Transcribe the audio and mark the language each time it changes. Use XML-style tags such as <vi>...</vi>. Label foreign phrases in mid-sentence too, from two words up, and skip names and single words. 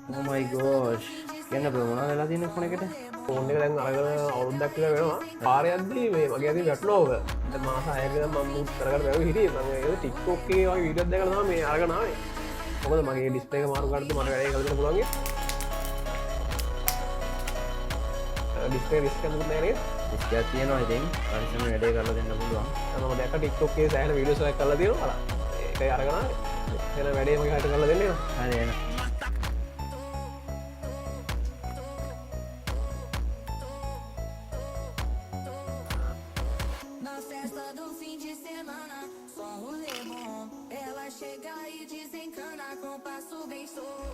<en>Oh my gosh.</en> <si>කියන්න බෑ මොනවද වෙලා තියෙන්නේ ෆෝන් එකට? ෆෝන් එක දැන් අරගෙන අවුරුද්දක් විතර වෙනවා. පාරේ යද්දී මේ මගේ අතින් වැටුණා ඕක. දැන් මාස 6ක ඉඳන් මම මුත් කරගෙන බැලුවා හිටියේ. මම ඒක TikTok එකේ වගේ වීඩියෝස් දැකලා තමයි මේ අරගෙන ආවේ. මොකද මගේ ඩිස්ප්ලේ එක මාරු කරද්දී මට වැඩේ කරන්න පුළුවන් ගේ.</si> <en>display risk</en> <si>එකක් නෑ නේද? රිස්ක් එකක් තියෙනවා ඉතින්. පරිස්සම වැඩේ කරලා දෙන්න පුළුවන්. මම දැක්ක TikTok එකේ සෑහෙන වීඩියෝස් එකක් කරලා තියෙනවා. ඒකයි අරගෙන ආවේ. එන වැඩේ මගේ හිත කරලා දෙන්නේ. හරි එන.</si> <pt>Na festa do fim de semana, só rolê bom. Ela chega e desencana com passo bem solto.</pt>